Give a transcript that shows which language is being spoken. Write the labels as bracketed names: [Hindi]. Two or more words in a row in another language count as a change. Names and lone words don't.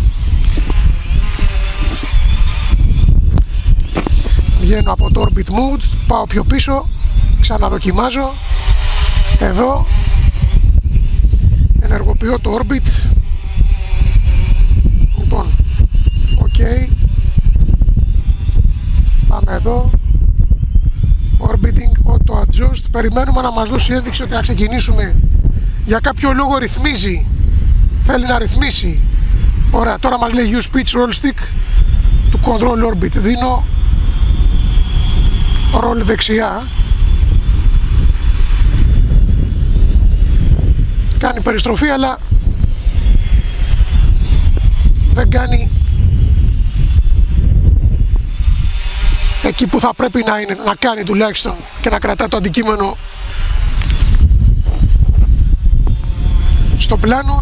[Greek] Βγαίνω από το [English] orbit mode, [Greek] πάω πιο πίσω, ξαναδοκιμάζω. Εδώ ενεργοποιώ το orbit. Λοιπόν, ok. Πάμε εδώ. [English] Orbiting, auto adjust. [Greek] Περιμένουμε να μας δώσει ένδειξη ότι να ξεκινήσουμε. Για κάποιο λόγο ρυθμίζει. Θέλει να ρυθμίσει. Ωραία, τώρα μας λέει [English] use pitch roll stick to control orbit. [Greek] Δίνω roll δεξιά. Κάνει περιστροφή, αλλά δεν κάνει εκεί που θα πρέπει να είναι, να κάνει τουλάχιστον, και να κρατά το αντικείμενο στο πλάνο.